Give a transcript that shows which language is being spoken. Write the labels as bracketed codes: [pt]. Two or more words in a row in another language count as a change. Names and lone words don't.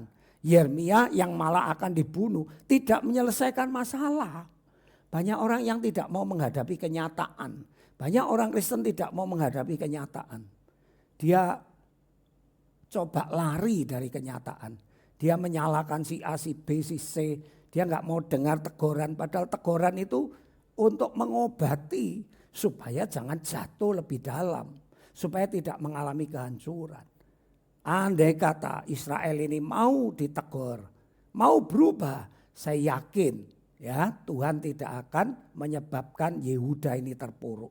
[id] Yeremia yang malah akan dibunuh, tidak menyelesaikan masalah. Banyak orang yang tidak mau menghadapi kenyataan. Banyak orang Kristen tidak mau menghadapi kenyataan. Dia coba lari dari kenyataan. Dia menyalahkan si A, si B, si C. Dia nggak mau dengar teguran. Padahal teguran itu untuk mengobati supaya jangan jatuh lebih dalam. Supaya tidak mengalami kehancuran. Andai kata Israel ini mau ditegur, mau berubah, saya yakin ya Tuhan tidak akan menyebabkan Yehuda ini terpuruk.